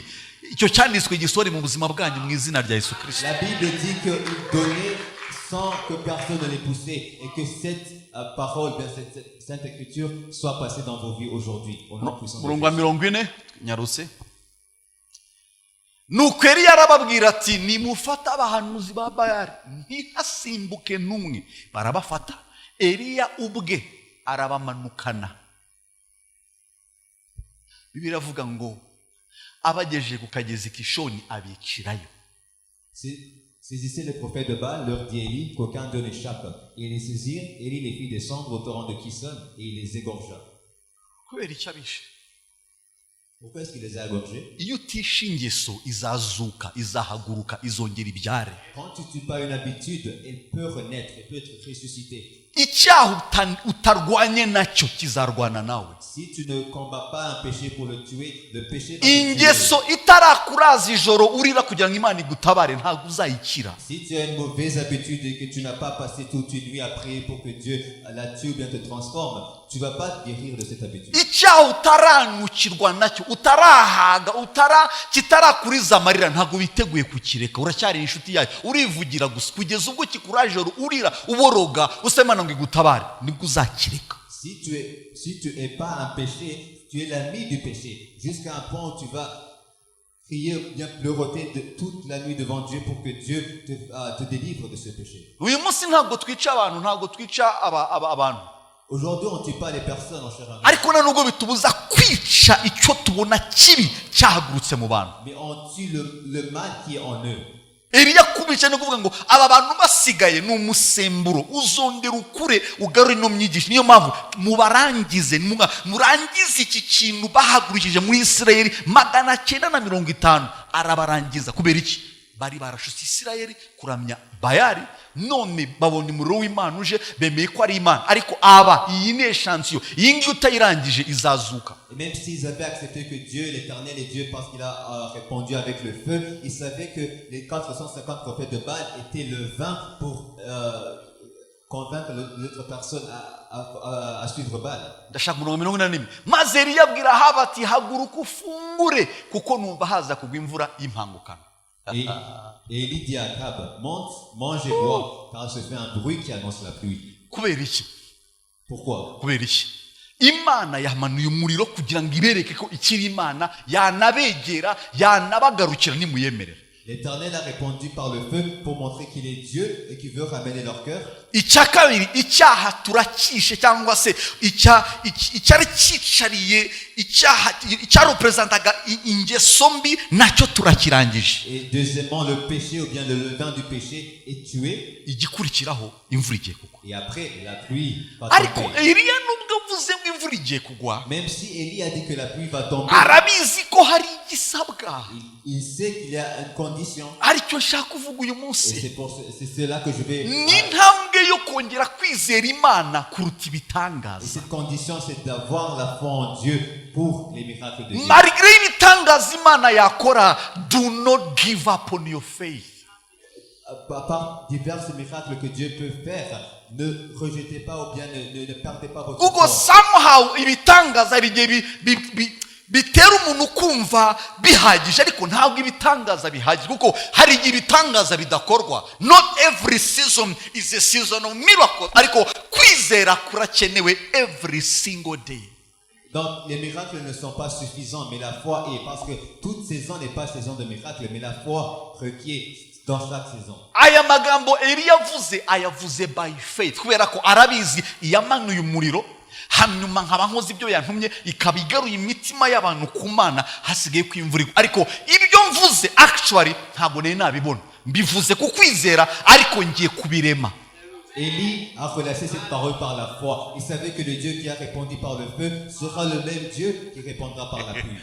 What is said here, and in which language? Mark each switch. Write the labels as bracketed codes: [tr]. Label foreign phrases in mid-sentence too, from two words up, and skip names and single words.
[rw] Icyo cyanditswe gisore mu buzima bwanyu mu izina rya Yesu Kristo. [fr] La Bible dit qu'ils donnaient sans que personne ne les poussait et que cette parole, bien cette sainte écriture soit passée dans vos vies aujourd'hui. Au nom puissant de Jésus. [rw] Nyaruse. Nuko Eliya arababwira ati nimufata abahanuzi ba Bayali ntihasimbuke n'umwe. Barabafata. Eliya ubwe arabamanukana. Bibiliya iravuga ngo abagejeje ku kagezi Kishoni abicirayo. [fr] Saisissez les prophètes de Baal, leur dit Élie, qu'aucun d'eux n'échappe. Ils les saisirent, Élie les fit descendre au torrent de Kishon et il les égorgea. Pourquoi est-ce qu'il les a égorgés? Quand tu ne tues pas une habitude, elle peut renaître, elle peut être ressuscitée. Si tu ne combats pas un péché pour le tuer, le péché va te tuer. Si tu as une mauvaise habitude et que tu n'as pas passé toute une nuit à prier pour que Dieu la tue ou bien te transforme, tu ne vas pas te guérir de cette habitude. [rw] Utarahaga kitarakuriza amarira ntago biteguye kukireka uracyari inshuti yayo urivugira gusa kugeza ubwo kikuraje urira uboroga usemana ngo igutabare nibwo uzakireka. [fr] Si tu es pas un péché, tu es l'ami du péché jusqu'à un point où tu vas crier bien pleuroter toute la nuit devant Dieu pour que Dieu te délivre de ce péché. [rw] Uyu munsi ntago twica abantu ntago twica abantu. [fr] Aujourd'hui, on ne tue pas les personnes en chair et en os. Mais on tue le mal qui est en eux. [rw] Eliya kubica no kuvuga ngo aba bantu basigaye n'umusemburo uzongera ukure ugarure no myigisho niyo mpamvu mubarangize murangize iki kintu bahagurukije muri Isirayeli 950 arabarangiza kubera iki bari barashutse Isirayeli kuramya Bayali none babonye umuriro w'Imana uje bemeye ko ari Imana ariko aba iyi ne chance iyi ngiyo utayirangije izazuka. [fr] Et même s'ils avaient accepté que Dieu, l'Éternel est Dieu parce qu'il a répondu avec le feu, ils savaient que les 450 prophètes de Baal étaient le vin pour convaincre l'autre personne à suivre Baal. [rw] Ndashaka 40 maze Eliya abwira Ahabu ati haguruka ufungure kuko numva haza kugwa imvura y'impangukana. [fr] Et Élie dit à Akab, monte, mange et bois, car il se fait un bruit qui annonce la pluie. [rw] kubera iki [fr] Pourquoi? [rw] kubera iki imana yamanuye umuriro kugira ngo ibereke ko ikiri imana yanabegera yanabagarukira nimuyemerera. [fr] L'Éternel a répondu par le feu pour montrer qu'il est Dieu et qu'il veut ramener leur cœur. [rw] icya kabiri icyaha turakishe cyangwa se icyari cyicariye icyaha cyarepresentaga ingeso mbi nacyo turakirangije. [fr] Et deuxièmement, le péché ou bien le levain du péché est tué. [rw] igikurikiraho imvura igiye kugwa. [fr] Et après, la pluie va [rw] ariko [fr] tomber. [rw] Eliya nubwo avuze ngo imvura igiye kugwa, [fr] Même si Élie a dit que la pluie va tomber, [rw] arabizi ko hari igisabwa. [fr] il sait qu'il y a une condition. [rw] aricyo nshaka kuvuga uyu [fr] Et [rw] munsi [fr] c'est cela que je vais... [rw] n'intambwe yo kongera kwizera imana kuruta [fr] Et [rw] ibitangaza. [fr] cette condition, c'est d'avoir la foi en Dieu pour les miracles de Dieu. [rw] marigre y'ibitangaza imana yakora, [en] do not give up on your faith. [fr] Par divers miracles que Dieu peut faire, ne rejetez pas ou bien ne perdez pas votre [rw] kuko [fr] foi. [rw] somehow ibitangaza hari igihe bitera umuntu kumva bihagije, ariko ntabwo ibitangaza bihagije, kuko hari igihe ibitangaza bidakorwa. [en] Not every season is a season of miracle, [rw] ariko kwizera kurakenewe [en] every single day. [fr] Donc les miracles ne sont pas suffisants, mais la foi est, parce que toute saison n'est pas saison de miracles, mais la foi requiert dans chaque saison. [rw] aya magambo Eliya ayavuze [en] by faith, [rw] kubera ko arabizi yamanuye umuriro, hanyuma nkaba nkoze ibyo yantumye ikaba igaruye imitima y'abantu ku Mana, hasigaye kwimvura. ariko ibyo mvuze actually ntabwo nari nabibona, mbivuze ku kwizera ariko ngiye kubirema. [fr] Élie a relâché cette parole par la foi. Il savait que le Dieu qui a répondu par le feu sera le même Dieu qui répondra par la pluie.